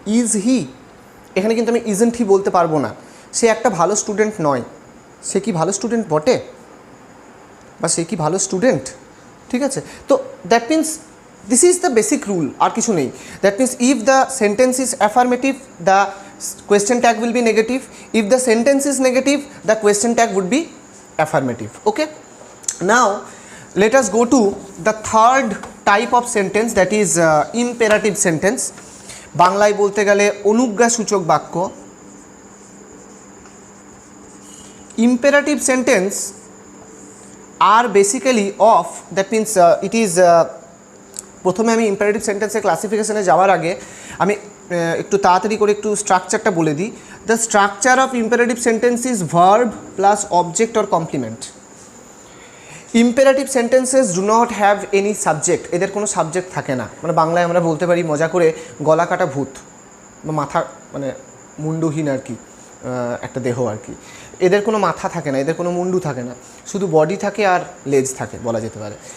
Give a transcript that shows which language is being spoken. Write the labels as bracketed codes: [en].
[bn] Is he, এখানে কিন্তু আমি ইজন্ট হি বলতে পারবো না। সে একটা ভালো স্টুডেন্ট নয়, সে কি ভালো স্টুডেন্ট বটে, বা সে কি ভালো স্টুডেন্ট? [en] ঠিক আছে, তো that means this is the basic rule, [bn] আর কিছু নেই। [en] That means if the sentence is affirmative the question tag will be negative, if the sentence is negative the question tag would be affirmative. Okay, now let us go to the third type of sentence, that is imperative sentence. [bn] বাংলায় বলতে গেলে অনুজ্ঞাসূচক বাক্য। [en] imperative sentence are basically of, that means it is [bn] প্রথমে আমি imperative sentence-এর ক্লাসিফিকেশনে যাওয়ার আগে আমি একটু তাড়াতাড়ি করে একটু স্ট্রাকচারটা বলে দিই। [en] the structure of imperative sentence is verb plus object or complement. Imperative sentences do not have any subject, [bn] এদের কোনো সাবজেক্ট থাকে না। মানে বাংলায় আমরা বলতে পারি মজা করে গলা কাটা ভূত, বা মাথা মানে মুন্ডুহীন আর কি, একটা দেহ আর কি। এদের কোনো মাথা থাকে না, এদের কোনো মুন্ডু থাকে না, শুধু বডি থাকে আর লেজ থাকে বলা যেতে পারে।